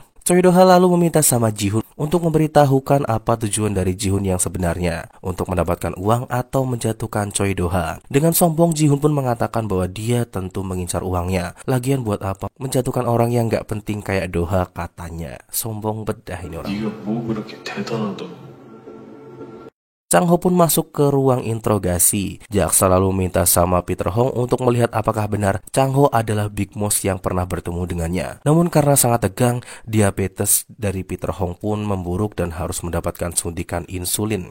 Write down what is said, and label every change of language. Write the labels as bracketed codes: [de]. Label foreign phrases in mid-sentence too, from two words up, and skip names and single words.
[id] Choi Do-ha lalu meminta sama Ji-hoon untuk memberitahukan apa tujuan dari Ji-hoon yang sebenarnya, untuk mendapatkan uang atau menjatuhkan Choi Do-ha. Dengan sombong, Ji-hoon pun mengatakan bahwa dia tentu mengincar uangnya. Lagian buat apa menjatuhkan orang yang gak penting kayak Do-ha, katanya. Sombong bedah ini orang. [ko] 네가 뭐 그렇게 대단하다고? [id] Chang-ho pun masuk ke ruang interogasi. Jaksa lalu minta sama Peter Hong untuk melihat apakah benar Chang-ho adalah Big Mouse yang pernah bertemu dengannya. Namun karena sangat tegang, diabetes dari Peter Hong pun memburuk dan harus mendapatkan suntikan insulin.